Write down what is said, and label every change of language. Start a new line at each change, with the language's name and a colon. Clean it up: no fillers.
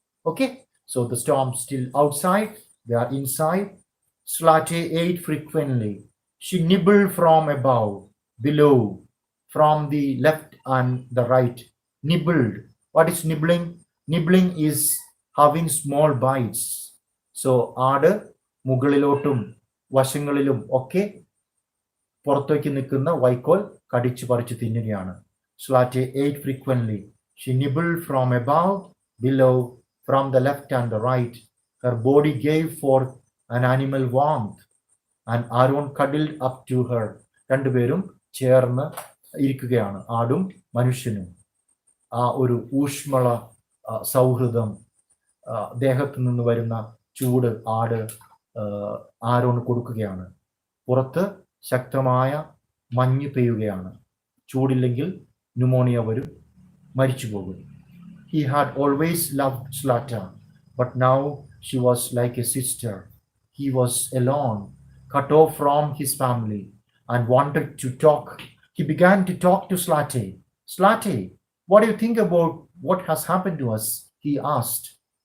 English: Okay, so the storm's still outside, they are inside. Zlateh ate frequently. She nibbled from above, below, from the left and the right. Nibbled. What is nibbling? Nibbling is having small bites.
Malayalam: So ആട് മുകളിലോട്ടും വശങ്ങളിലും ഒക്കെ പുറത്തേക്ക് നിൽക്കുന്ന വൈക്കോൽ കടിച്ചു പറിച്ചു തിന്നുകയാണ്.
English: Zlateh ate frequently. She nibbled from above, below, from the left and the right. Her body gave forth an animal warmth, and Arun cuddled up to her.
Malayalam: രണ്ടുപേരും ചേർന്ന് ഇരിക്കുകയാണ്, ആടും മനുഷ്യനും. ആ ഒരു ഊഷ്മള സൗഹൃദം, ദേഹത്തു നിന്ന് വരുന്ന ചൂട് ആട് ആരോണ് കൊടുക്കുകയാണ്. പുറത്ത് ശക്തമായ മഞ്ഞ് പെയ്യുകയാണ്. ചൂടില്ലെങ്കിൽ ന്യൂമോണിയ വരും, മരിച്ചു പോകും.
English: He had always loved Zlateh, but now she was like a sister. He was alone, cut off from his family, and wanted to talk. He began to talk to Zlateh. Zlateh, what do you think about what has happened to us? He asked.